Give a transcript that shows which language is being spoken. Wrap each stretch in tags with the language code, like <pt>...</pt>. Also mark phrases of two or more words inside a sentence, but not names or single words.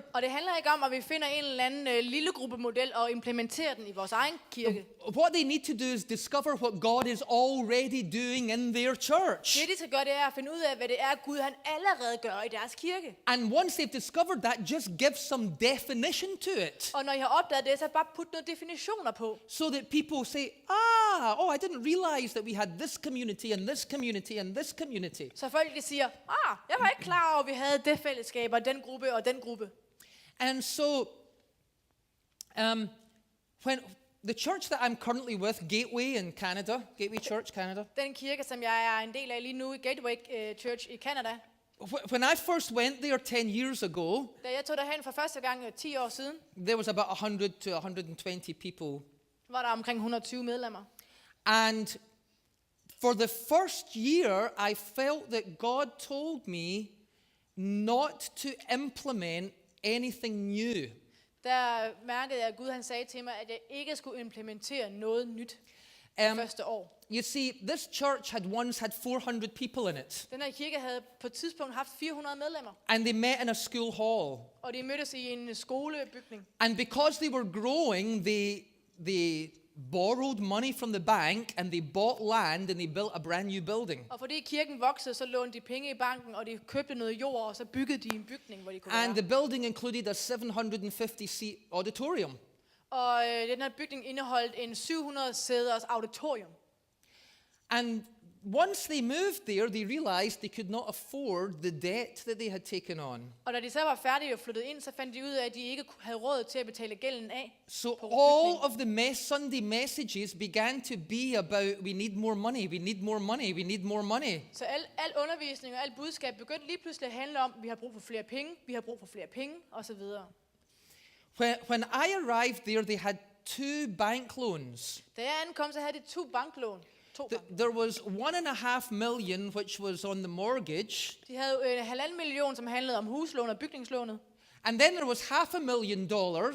<da>Og det handler ikke om, at vi finder en eller anden lille gruppemodel og implementerer den i vores egen kirke.</da> <en>What they need to do is discover what God is already doing in their church.</en> <da>Det, de skal gøre, det er at finde ud af, hvad det er, Gud han allerede gør i deres kirke.</da> <en>And once they've discovered that, just give some definition to it.</en> <da>Og når I har opdaget det, så bare put nogle definitioner på.</da> <en>So that people say, I didn't realize that we had this community and this community and this community.</en> <da>Så folk de siger, jeg var ikke klar over, at vi havde det fællesskab og den gruppe og den gruppe.</da> <en>And so, when the church that I'm currently with, Gateway in Canada, Gateway Church, Canada,</en> <da>Den kirke, som jeg er en del af lige nu i Gateway Church i Canada,</da> <en>when I first went there 10 years ago,</en> <da>da jeg tog derhen for første gang 10 år siden,</da> <en>there was about 100 to 120 people.</en> <da>var der omkring 120 medlemmer.</da> <en>And for the first year, I felt that God told me not to implement anything new.</en> <da>Der mærkede jeg, at Gud han sagde til mig, at jeg ikke skulle implementere noget nyt det første år.</da> <en>You see, this church had once had 400 people in it.</en> <da>Den her kirke havde på et tidspunkt haft 400 medlemmer,</da> <en>And they met in a school hall.</en> <da>og de mødtes i en skolebygning.</da> <en>And because they were growing, they borrowed money from the bank and they bought land and they built a brand new building.</en> <da>Og fordi kirken voksede, så lånte de penge i banken, og de købte noget jord, og så byggede de en bygning, hvor de kunne</da> <en>And</en> <da>være.</da> <en>the building included a 750-seat auditorium.</en> <da>Og den her bygning indeholdt en 700-sæders auditorium.</da> <en>And once they moved there, they realized they could not afford the debt that they had taken on.</en> <da>Og da de så var færdige og flyttede ind, så fandt de ud af, at de ikke havde råd til at betale gælden af.</da> <en>So</en> <da>på</da> <en>all</en> <da>bygningen.</da> <en>of the Sunday messages began to be about, we need more money, we need more money, we need more money.</en> <da>Så al undervisning og alt budskab begyndte lige pludselig at handle om, at vi har brug for flere penge, vi har brug for flere penge, osv.</da> <en>When I arrived there, they had 2 bank loans.</en> <da>Da jeg ankom, så havde de 2 banklån.</da> <en>There was 1.5 million, which was on the mortgage.</en> <da>De havde 1,5 million, som handlede om huslån og bygningslånet.</da> <en>And then there was $500,000</en>